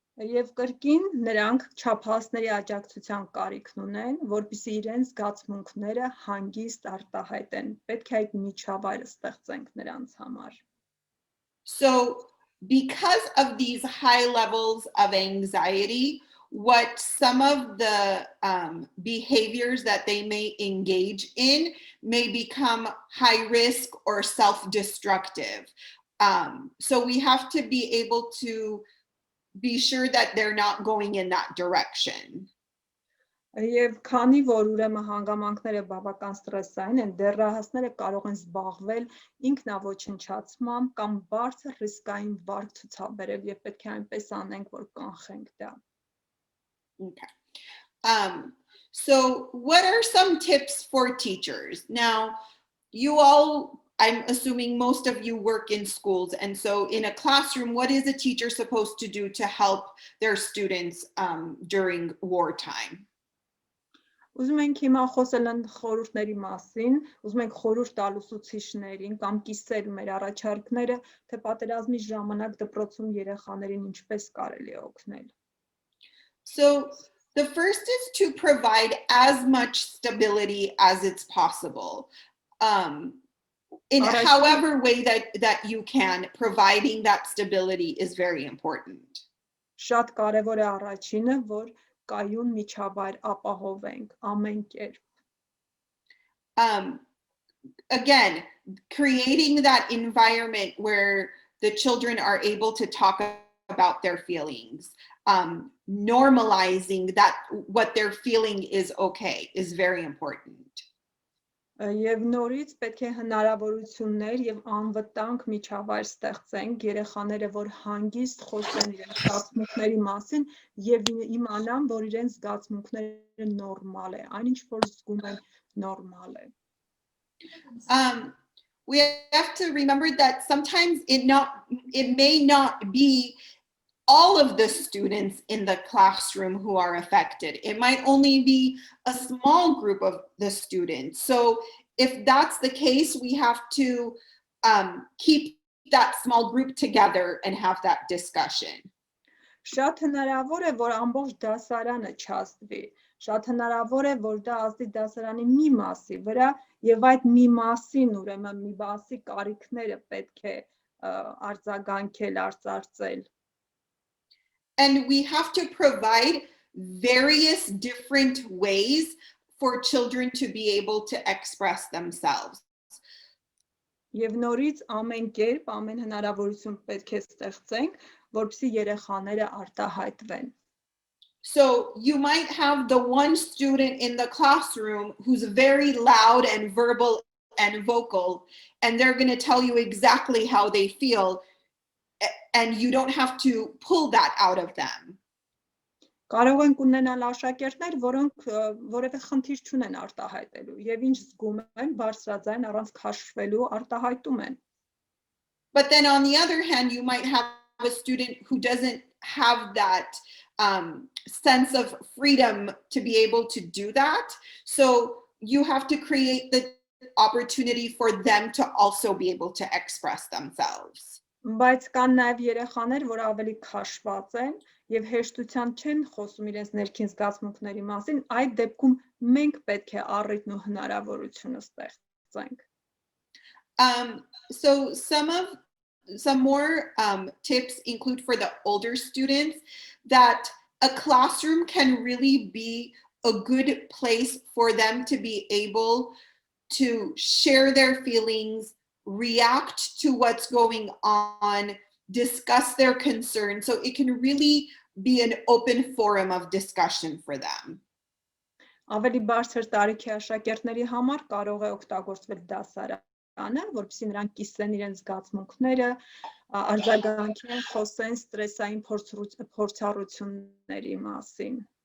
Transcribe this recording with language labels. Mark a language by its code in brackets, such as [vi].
[hy] Եվ կրկին նրանք չափահասների աջակցության կարիքն ունեն, որպեսզի իրենց զգացմունքները հանգիստ արտահայտեն։ Պետք է այդ միջավայրը ստեղծենք նրանց համար. [en] So because of these high levels of anxiety, what some of the behaviors that they may engage in may become high risk or self-destructive. So we have to be able to be sure that they're not going in that direction. [hy] Եվ քանի որ ուրեմն հանգամանքները բավական ստրեսային են, դեռահասները կարող են զբաղվել ինքնաոչնչացմամբ կամ բարձր ռիսկային վարք ցուցաբերել եւ պետք է այնպես անենք, որ կանխենք դա. [en] Okay. So what are some tips for teachers? Now, you all, I'm assuming most of you work in schools. And so in a classroom, what is a teacher supposed to do to help their students during wartime? [hy] Ուզում ենք հիմա խոսել են խորհուրդների մասին, ուզում ենք խորհուրդ տալ ուսուցիչներին կամ կիսել մեր առաջարկները, թե պատերազմի ժամանակ դպրոցում երեխաներին ինչպես կարելի է օգնել. [en] So the first is to provide as much stability as it's possible. In however way that you can, providing that stability is very important. [hy] Շատ կարևոր է առաջինը, որ կայուն միջավայր ապահովենք ամեն կերպ. [en] Again, creating that environment where the children are able to talk about their feelings, normalizing that what they're feeling is okay is very important. [hy] Եվ նորից պետք է հնարավորություններ եւ անվտանգ միջավայր ստեղծենք երեխաները, որ հանգիստ խոսեն իրենց զգացմունքների մասին եւ իմանան, որ իրենց զգացմունքները նորմալ է, այնինչ որ զգում են նորմալ է. [en] We have to remember that sometimes it may not be all of the students in the classroom who are affected. It might only be a small group of the students. So if that's the case, we have to keep that small group together and have that discussion. [hy] Շատ հնարավոր է, որ ամբողջ դասարանը չազդվի. Շատ հնարավոր է, որ դա ազդի դասարանի մի մասի վրա եւ այդ մի մասին ուրեմն մի մասի կարիքները պետք է արձագանքել, արծարծել. [en] And we have to provide various different ways for children to be able to express themselves. [hy] Եվ նորից ամեն կերպ, ամեն հնարավորություն պետք է ստեղծենք, որպեսզի երեխաները արտահայտվեն. [en] So you might have the one student in the classroom who's very loud and verbal and vocal, and they're going to tell you exactly how they feel. And you don't have to pull that out of them. [hy] Կարող ենք ունենալ աշակերտներ, որոնք որևէ խնդիր չունեն արտահայտելու, եւ ինչ զգում են, բարձրաձայն առանց քաշվելու արտահայտում են. [en] But then on the other hand, you might have a student who doesn't have that sense of freedom to be able to do that. So you have to create the opportunity for them to also be able to express themselves. [hy] Բայց կան նաև երեխաներ, որ ավելի քաշված են եւ հեշտությամբ չեն խոսում իրենց ներքին զգացմունքների մասին, այդ դեպքում մենք պետք է առիթն ու հնարավորությունը ստեղծենք. [en] So some more tips include for the older students that a classroom can really be a good place for them to be able to share their feelings, react to what's going on, discuss their concerns. So it can really be an open forum of discussion for them. [hy] Ավելի բարձր տարիքի աշակերտների համար կարող է օգտագործվել դասարանը, որպեսզի նրանք կիսեն իրենց զգացմունքները, արձագանքեն, խոսեն ստրեսային փորձառությունների մասին.